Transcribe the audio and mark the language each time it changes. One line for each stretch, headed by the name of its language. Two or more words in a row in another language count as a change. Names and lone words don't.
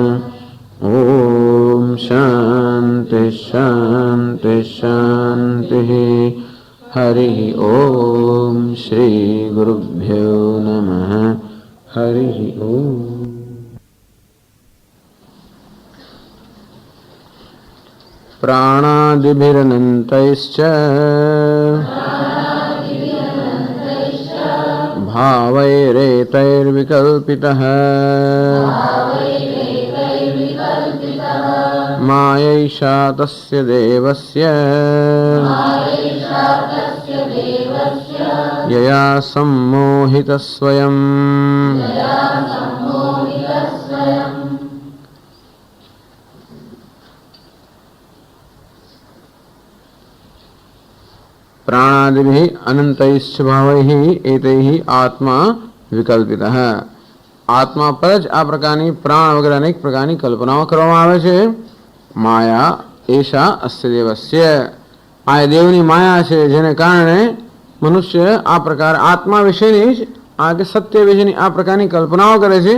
Sanskrit: ઓમ શાંતિ શાંતિ શાંતિ. હરિ ઓમ શ્રી ગુરુભ્યો નમઃ. હરિ ઓમ. પ્રાણાદિभिरनन्तैश्च भावैरेतैर्विकल्पितः मायैषा तस्य देवस्य यया सम्मोहित स्वयं। प्राणादिभिः अनंतैश्च भावैः एतैः आत्मा विकल्पितः।
Gujarati: आत्मा पर જ આ પ્રકારની પ્રાણ વગેરે અનેક પ્રકારની કલ્પનાઓ કરવામાં આવે છે.
Sanskrit: માયા એશા અસ્ય દેવસ્ય,
Gujarati: આ દેવની માયા છે, જેને કારણે મનુષ્ય આ પ્રકાર આત્મા વિશેની જ આ કે સત્ય વિશેની આ પ્રકારની કલ્પનાઓ કરે છે.